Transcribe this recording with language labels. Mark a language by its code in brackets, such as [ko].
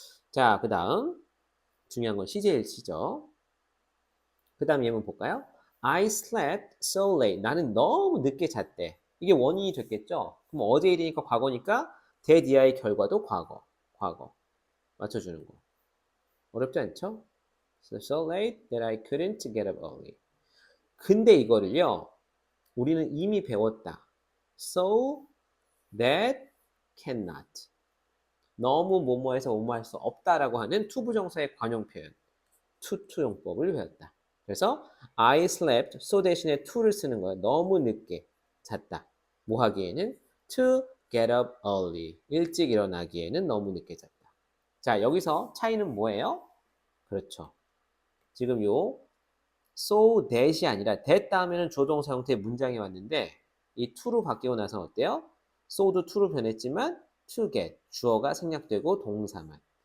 [ko] 자, 그 다음 중요한 건 시제일치죠. 그 다음 예문 볼까요? [en] I slept so late. [ko] 나는 너무 늦게 잤대. 이게 원인이 됐겠죠? 그럼 어제 일이니까 과거니까 that 이하의 결과도 과거. 맞춰주는 거. 어렵지 않죠? [en] So late that I couldn't get up early. [ko] 근데 이거를요, 우리는 이미 배웠다. [en] So that cannot. [ko] 너무 뭐뭐해서 뭐뭐할 수 없다라고 하는 투부정사의 관용 표현. 투투용법을 배웠다. 그래서 [en] I slept so [ko] 대신에 to를 쓰는 거예요. 너무 늦게 잤다. 뭐 하기에는 [en] to get up early. [ko] 일찍 일어나기에는 너무 늦게 잤다. 자, 여기서 차이는 뭐예요? 그렇죠. 지금 요 so that이 아니라 that 다음에는 조동사 형태의 문장이 왔는데 이 to로 바뀌고 나서 어때요? so도 to로 변했지만 to get 주어가 생략되고 동사만.